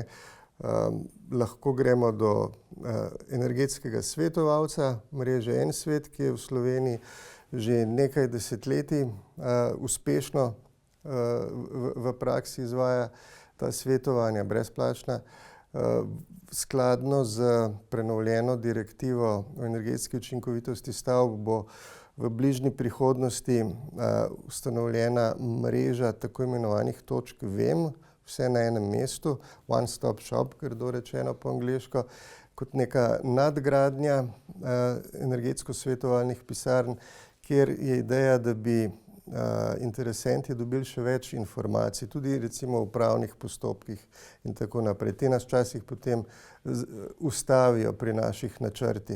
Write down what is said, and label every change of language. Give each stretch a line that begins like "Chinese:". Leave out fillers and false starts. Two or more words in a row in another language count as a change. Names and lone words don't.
Slovenian: Lahko gremo do energetskega svetovalca mreže En svet, ki je v Sloveniji že nekaj desetletij uspešno v praksi izvaja ta svetovanja brezplačna. Skladno z prenovljeno direktivo o energetski učinkovitosti stavb bo v bližnji prihodnosti ustanovljena mreža tako imenovanih točk VEM, vse na enem mestu,
English: one stop shop,
Slovenian: grdo rečeno po angleško, kot neka nadgradnja energetsko svetovalnih pisarn, kjer je ideja, da bi interesenti dobili še več informacij, tudi recimo v upravnih postopkih in tako naprej. Te nas včasih potem ustavijo pri naših načrtih.